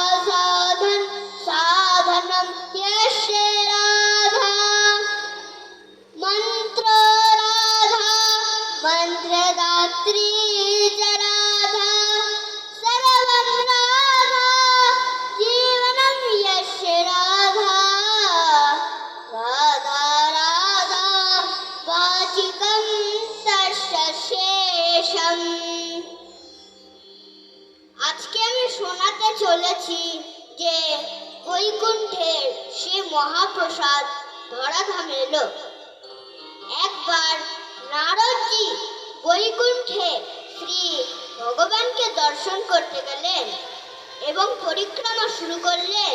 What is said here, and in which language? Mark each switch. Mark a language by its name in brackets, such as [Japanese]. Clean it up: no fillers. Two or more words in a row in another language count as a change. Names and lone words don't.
[Sanskrit] साधनं यस्य राधा, मंत्र राधा मन्त्रदात्री च राधा सर्वं राधा जीवनं यस्य राधा राधा राधा वाचिकं तस्य शेषम्। [Bangla] আজকে আমি শোনাতে চলেছি যে বৈকুণ্ঠের সে মহাপ্রসাদ ধরাধামে এলো। একবার নারদজি বৈকুণ্ঠে শ্রী ভগবানকে দর্শন করতে গেলেন এবং পরিক্রমা শুরু করলেন।